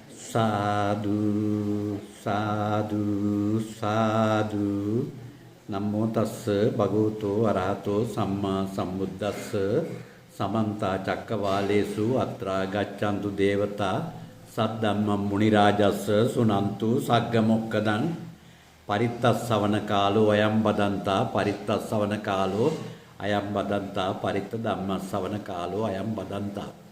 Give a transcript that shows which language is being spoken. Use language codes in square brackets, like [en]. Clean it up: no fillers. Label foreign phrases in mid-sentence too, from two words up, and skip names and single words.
[pi] සාදු සාදු සාදු නමෝ තස්ස භගවතෝ අරහතෝ සම්මා සම්බුද්දස්ස සමන්ත චක්කවාලේසු අත්‍රා ගච්ඡන්තු දේවතා සද්දම්මං මුනි රාජස්ස සුනන්තු සග්ග මොක්කදං පරිත්තස්සවන කාලෝ අයම් බදන්තා පරිත්තස්සවන කාලෝ අයම් බදන්තා පරිත්ත ධම්මස්සවන කාලෝ අයම් බදන්තා.